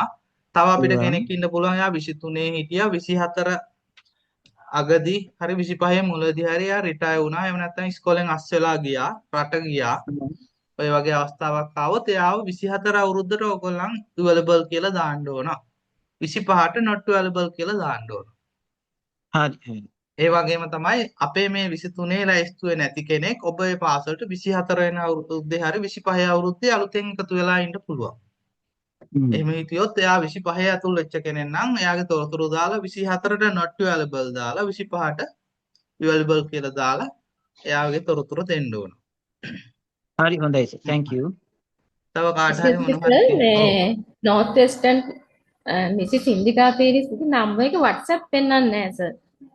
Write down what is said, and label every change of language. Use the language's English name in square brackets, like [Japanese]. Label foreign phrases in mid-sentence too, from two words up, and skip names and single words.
[Sinhala] තව අපිට කෙනෙක් ඉන්න පුළුවන් යා 23 හිටියා 24 අගදී හරි 25 මුලදී හරි යා රිටයර් වුණා. එහෙම නැත්නම් ඉස්කෝලෙන් අස් වෙලා ගියා, රට ගියා. ඔය වගේ අවස්ථාවක් ආවොත් එයාව 24 අවුරුද්දට ඕගොල්ලන් available කියලා දාන්න ඕන. 25ට [English] not available [Sinhala] කියලා දාන්න ඕන. හරි. ඒ වගේම තමයි අපේ මේ 23 ලැයිස්තුවේ නැති කෙනෙක් ඔබ ඒ පාසලට 24 වෙනි අවුරුද්දේ හරි 25 අවුරුද්දේ අලුතෙන් එකතු වෙලා ඉන්න පුළුවන්. එහෙම හිටියොත් එයා 25 ඇතුල් වෙච්ච කෙනෙක් නම් එයාගේ තොරතුරු දාලා 24ට [English] not available [Sinhala] දාලා 25ට available කියලා දාලා එයාගේ තොරතුරු දෙන්න ඕන. හරි හොඳයි සර්. [English] thank you. [Sinhala] තව කාට හරි මොනවා මේ North Western මිසිස් ඉන්දිකා පීරිස් නම්බර් එක WhatsApp පෙන්නන්නේ නැහැ සර්.